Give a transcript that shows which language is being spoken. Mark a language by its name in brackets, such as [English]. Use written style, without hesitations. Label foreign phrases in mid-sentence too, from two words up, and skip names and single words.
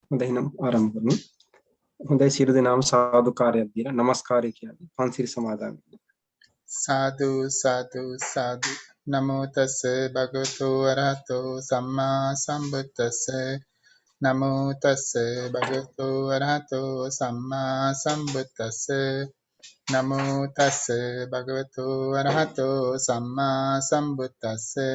[Sinhala] හොඳයි නම් ආරම්භ කරමු. හොඳයි සියලු දෙනාම සාදුකාරයක් දීලා নমස්කාරය කියන්නේ පන්සිල් සමාදන් වෙන්න. [Pali] සාදු සාදු සාදු නමෝ තස්ස භගවතු අරහතෝ සම්මා සම්බුද්දස්ස නමෝ තස්ස භගවතු අරහතෝ සම්මා සම්බුද්දස්ස නමෝ තස්ස භගවතු අරහතෝ සම්මා සම්බුද්දස්ස